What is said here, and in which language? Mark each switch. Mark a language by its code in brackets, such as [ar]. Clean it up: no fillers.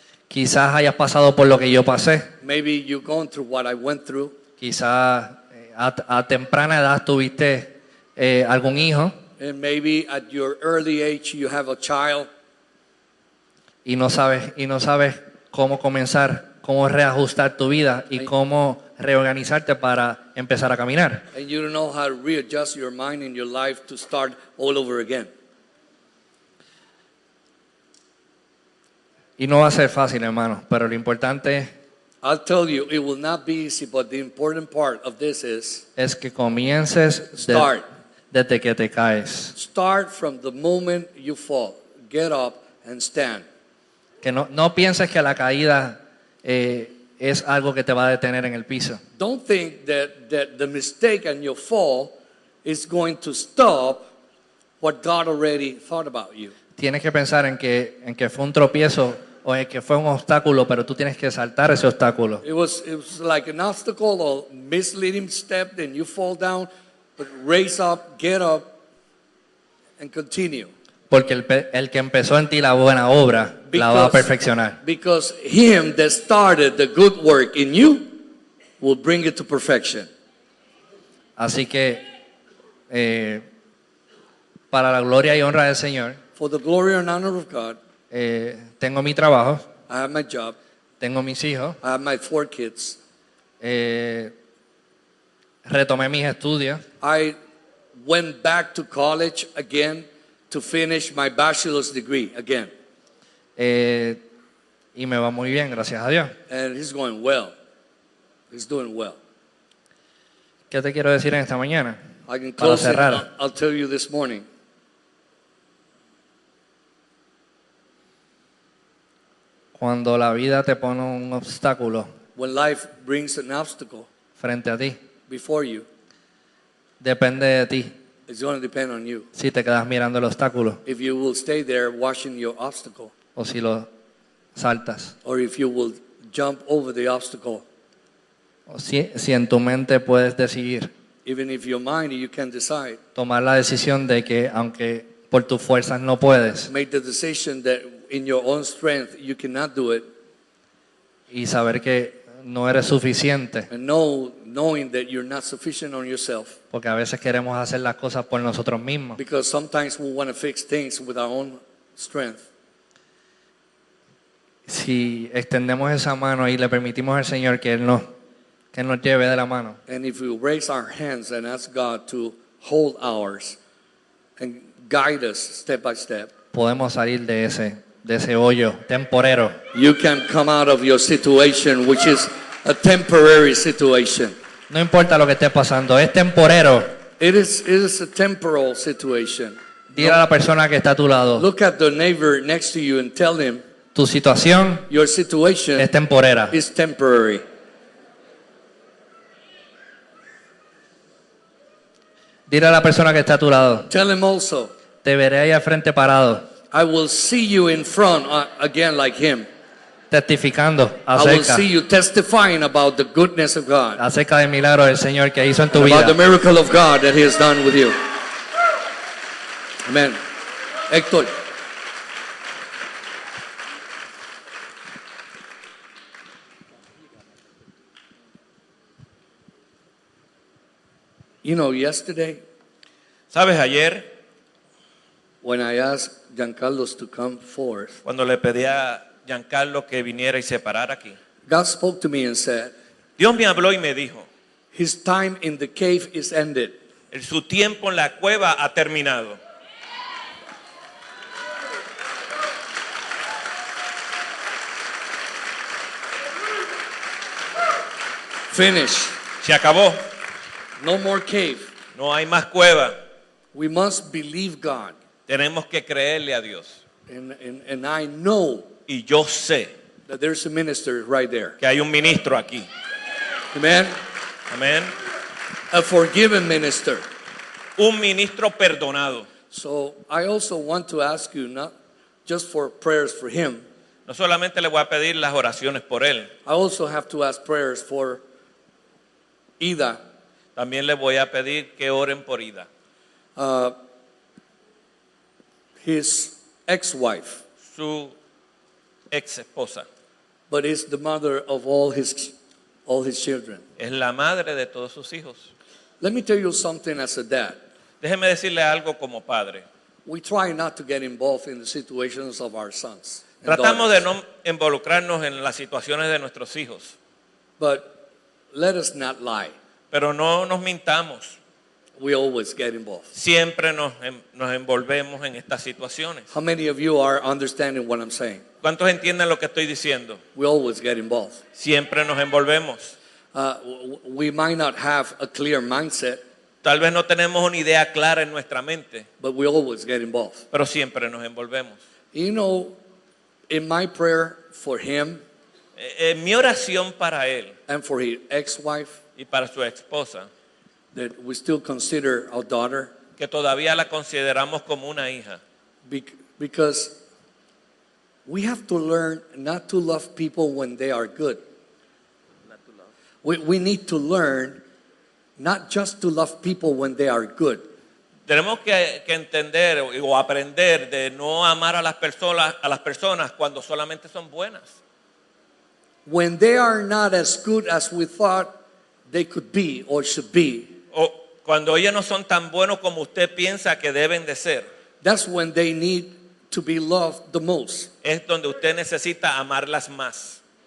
[es] Quizás hayas pasado por lo que yo pasé. [en] Maybe you're going through what I went through. [es] Quizás a temprana edad tuviste algún hijo [en] And maybe at your early age you have a child [es] y no sabes cómo comenzar, cómo reajustar tu vida y cómo reorganizarte para empezar a caminar. [en] and you don't know how to readjust your mind and your life to start all over again. [es] Y no va a ser fácil, hermano, pero lo importante [en] I'll tell you, it will not be easy, but the important part of this [es] es que comiences [en] Start. [es] desde que te caes. [en] start from the moment you fall. Get up and stand. [es] Que no pienses que la caída es algo que te va a detener en el piso. [en] Don't think that the mistake and your fall is going to stop what God already thought about you. [es] Tienes que pensar en que fue un tropiezo o en que fue un obstáculo, pero tú tienes que saltar ese obstáculo. [en] It was like an obstacle or misleading step, then you fall down, but raise up, get up, and continue. [es] Porque el que empezó en ti la buena obra la va a perfeccionar. [en] Because him that started the good work in you will bring it to perfection. [es] Así que para la gloria y honra del Señor, [en] For the glory and honor of God, [es] tengo mi trabajo, [en] I have my job, [es] tengo mis hijos, [en] I have my 4 kids. [es] retomé mis estudios, [en] I went back to college again to finish my bachelor's degree again. [es] y me va muy bien, gracias a Dios. [en] And he's going well. He's doing well. [es] ¿Qué te quiero decir en esta mañana? [en] I can [es] Para [en] close it. [es] cerrar. [en] I'll tell you this morning. [es] Cuando la vida te pone un obstáculo [en] When life brings an obstacle [es] frente a ti, [en] before you, [es] depende de ti [en] it's going to depend on you. [es] si te quedas mirando el obstáculo [en] If you will stay there watching your obstacle, [es] o si lo saltas. [en] or if you will jump over the obstacle, [es] O si en tu mente puedes decidir, [en] even if your mind, you can decide. [es] tomar la decisión de que aunque por tus fuerzas no puedes, [en] Make the decision that in your own strength you cannot do it, [es] y saber que no eres suficiente, [en] and knowing that you're not sufficient on yourself. [es] porque a veces queremos hacer las cosas por nosotros mismos. [en] Because sometimes we want to fix things with our own strength. [es] Si extendemos esa mano y le permitimos al Señor que Él nos lleve de la mano, [en] And if we raise our hands and ask God to hold ours and guide us step by step, [es] podemos salir de ese hoyo temporero. [en] you can come out of your situation, which is a temporary situation. [es] No importa lo que esté pasando, es temporero. [en] It is a temporal situation. [es] Dile a la persona que está a tu lado, [en] Look at the neighbor next to you and tell him [es] tu situación [en] your situation [es] es temporera. [en] is temporary. [es] Dile a la persona que está a tu lado, [en] Tell him also, [es] te veré ahí al frente parado, [en] I will see you in front again like him. [es] testificando [en] I will [es] acerca [en] see you testifying about the goodness of God, [es] del milagro del Señor que hizo en tu [en] about the [es] vida. [en] miracle of God that He has done with you. Amen. Héctor. You know, yesterday [es] ¿Sabes? Ayer, [en] when I asked Giancarlos to come forth, [es] cuando le pedí a Giancarlo que viniera y se parara aquí, [en] God spoke to me and said, [es] Dios me habló y me dijo, [en] His time in the cave is ended. [es] su tiempo en la cueva ha terminado. [en] Finished. [es] Se acabó, [en] No more cave. [es] no hay más cueva. [en] We must believe God. [es] Tenemos que creerle a Dios. [en] And I know [es] Y yo sé [en] that there's a minister right there. [es] que hay un ministro aquí. [en] Amen. [es] Amén. [en] A forgiven minister. [es] Un ministro perdonado. [en] So I also want to ask you, not just for prayers for him, [es] No solamente le voy a pedir las oraciones por él, [en] I also have to ask prayers for Ida, [es] también le voy a pedir que oren por Ida, [en] his ex-wife, [es] su ex esposa. [en] but is the mother of all his children. [es] Es la madre de todos sus hijos. [en] Let me tell you something as a dad. [es] Déjeme decirle algo como padre. [en] We try not to get involved in the situations of our sons and [es] Tratamos de [en] daughters. [es] no involucrarnos en las situaciones de nuestros hijos, [en] But let us not lie. [es] pero no nos mintamos. [en] We always get involved. [es] Siempre nos envolvemos en estas situaciones. [en] How many of you are understanding what I'm saying? [es] ¿Cuántos entienden lo que estoy diciendo? [en] We always get involved. [es] Siempre nos envolvemos. [en] We might not have a clear mindset, [es] Tal vez no tenemos una idea clara en nuestra mente, [en] but we always get involved. [es] pero siempre nos envolvemos. [en] You know, in my prayer for him [es] En mi oración para él [en] and for his ex-wife, [es] y para su esposa, [en] that we still consider our daughter, [es] que todavía la consideramos como una hija, [en] because we have to learn not to love people when they are good. We need to learn not just to love people when they are good, [es] Tenemos que entender o aprender de no amar a las personas cuando solamente son buenas. [en] When they are not as good as we thought they could be or should be, [es] O cuando ellos no son tan buenos como usted piensa que deben de ser. [en] that's when they need to be loved the most. [es] Es donde usted necesita amarlas más.